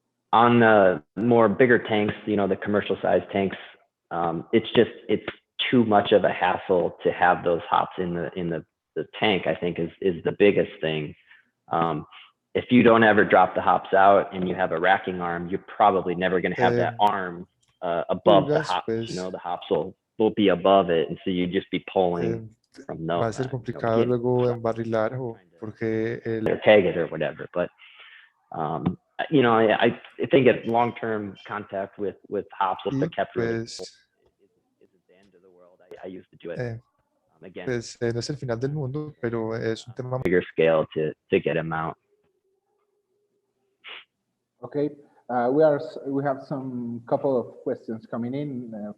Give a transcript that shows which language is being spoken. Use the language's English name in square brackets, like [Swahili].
[English] On the more bigger tanks, you know, the commercial size tanks, it's too much of a hassle to have those hops in the tank, I think is the biggest thing. If you don't ever drop the hops out and you have a racking arm, you're probably never going to have that arm above the hops. You know, the hops will be above it, and so you just be pulling from those. [Spanish] Va a ser complicado luego embarrilar porque [English] or keg it or whatever, but you know, I think at long-term contact with hops, if they're kept really cold, isn't the end of the world. I used to do it again. [Spanish] Pues no es el final del mundo, pero es un tema [English] bigger scale to get them out. Okay, we have some couple of questions coming in.